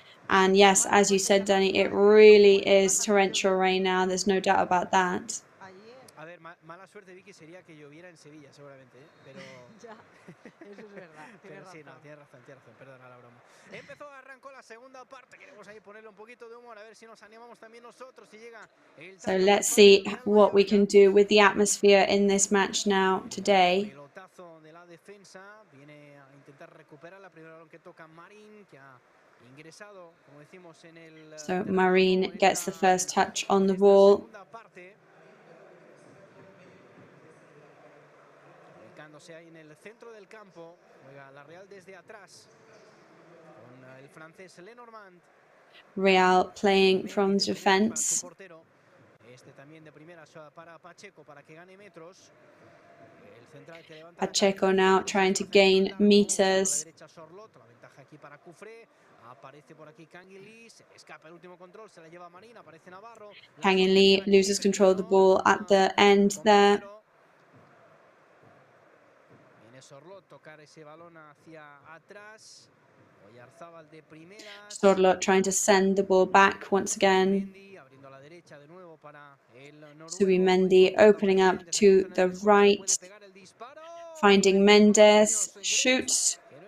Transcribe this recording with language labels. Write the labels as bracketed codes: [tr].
[en] And yes, as you said, Danny, it really is torrential rain now. There's no doubt about that. [es] A ver, mala suerte, Vicky, sería que lloviera en Sevilla, seguramente, ¿eh? Pero... Ya, eso es verdad. Pero sí, no, tienes razón, perdona la broma. Arrancó la segunda parte, queremos ahí ponerle un poquito de humor, a ver si nos animamos también nosotros, si llega el... [en] So let's see what we can do with the atmosphere in this match now today. [es] Pelotazo de la defensa, viene a intentar recuperar la primera balón que toca Marín, que ha ingresado, como decimos, en el... [en] So Marín gets the first touch on the ball. [es] Ubicándose ahí en el centro del campo, juega la Real desde atrás con el francés Lenormand. [en] Real playing from defense. [es] Este también de primera para Pacheco para que gane metros. El central que levanta [en] Pacheco now trying to gain meters. [es] la ventaja aquí para Cufré. Aparece por aquí Kangin Lee, se escapa el último control, se la lleva Marín, aparece Navarro. [en] Kangin Lee loses control of the ball at the end there. [es] Viene Sorlot tocar ese balón hacia atrás. Oyarzábal de primeras. [en] Sorlot trying to send the ball back once again. [es] Abriendo a la derecha de nuevo para el [en] Subimendi opening up to the right. Finding Mendes, shoots.